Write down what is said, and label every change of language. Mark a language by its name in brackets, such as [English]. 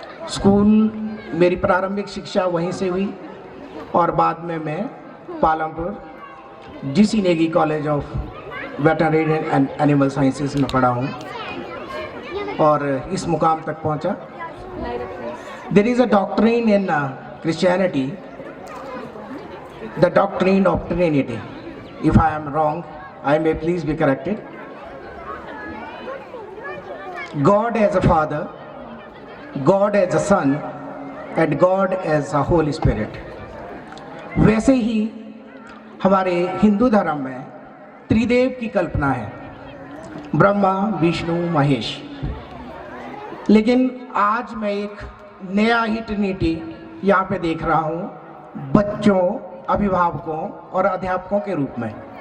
[Hindi] School मेरी प्रारंभिक शिक्षा वहीं से हुई और बाद में मैं Palampur GC Negi college of veterinary and animal sciences में पढ़ा हूँ और इस मुकाम तक पहुँचा। [English] There is a doctrine in Christianity, the doctrine of Trinity. If I am wrong, I may please be corrected. God as a Father, God as a Son, and God as a Holy Spirit. [Hindi] वैसे ही हमारे हिंदू धर्म में त्रिदेव की कल्पना है, ब्रह्मा, विष्णु, महेश। लेकिन आज मैं एक नया ही ट्रिनिटी यहाँ पे देख रहा हूँ बच्चों, अभिभावकों और अध्यापकों के रूप में।